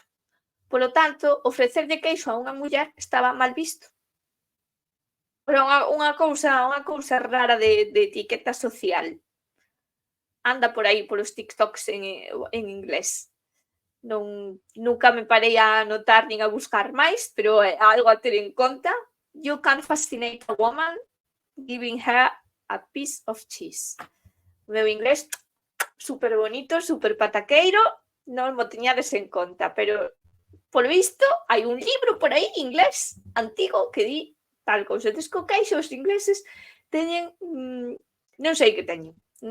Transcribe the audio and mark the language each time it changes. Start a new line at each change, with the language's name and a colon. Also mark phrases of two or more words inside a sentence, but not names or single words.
Galician: Polo tanto, ofrecerlle queixo a unha muller estaba mal visto. Pero unha cousa rara de etiqueta social. Anda por aí polos TikToks en inglés. Nunca me parei a anotar nin a buscar máis, pero é algo a ter en conta.
English: You can fascinate a woman giving her a piece of cheese.
Galician: O meu inglés super bonito, super pataqueiro, non mo tiñades en conta, pero por visto hai un libro por aí inglés antigo que di tal cousa. Tes co queixo os ingleses teñen, non sei que teñen.